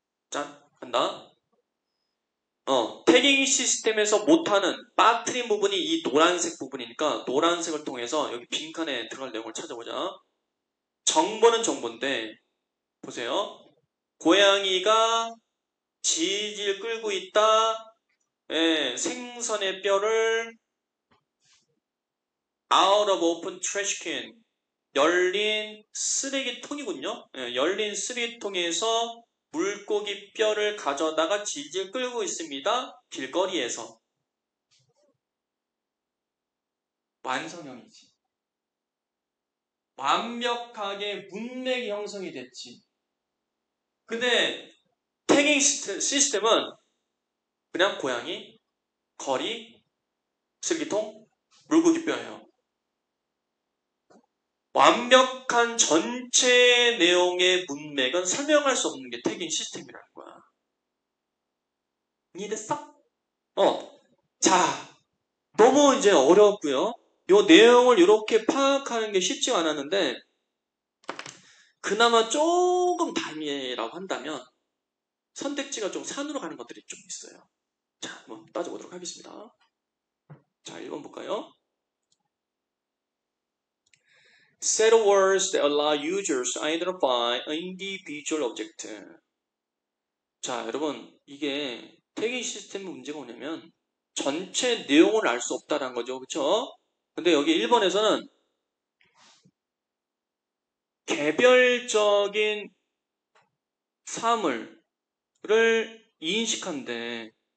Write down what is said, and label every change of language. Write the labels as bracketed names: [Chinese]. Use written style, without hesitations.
[Korean] 짠 한다. 태깅 시스템에서 못하는 빠뜨린 부분이 이 노란색 부분이니까 노란색을 통해서 여기 빈칸에 들어갈 내용을 찾아보자. 정보는 정보인데 보세요. 고양이가 질질 끌고 있다. 예, 생선의 뼈를 [English] out of open trash can. [Korean] 열린 쓰레기통이군요. 예, 열린 쓰레기통에서 물고기 뼈를 가져다가 질질 끌고 있습니다. 길거리에서. 완성형이지. 완벽하게 문맥이 형성이 됐지. 근데 태깅 시스템은 그냥 고양이, 거리, 쓰레기통, 물고기 뼈예요. 완벽한 전체 내용의 문맥은 설명할 수 없는 게 태깅 시스템이라는 거야. 이해됐어? 자, 너무 이제 어렵고요. 이 내용을 이렇게 파악하는 게 쉽지 않았는데 그나마 조금 다행이라고 한다면 선택지가 좀 산으로 가는 것들이 좀 있어요. 자, 한번 따져보도록 하겠습니다. 자, 1번 볼까요? [English] Set of words that allow users to identify an individual object. [Korean] 자, 여러분 이게 태깅 시스템의 문제가 뭐냐면 전체 내용을 알 수 없다는 거죠. 그렇죠? 근데 여기 1번에서는 개별적인 사물을 인식한대.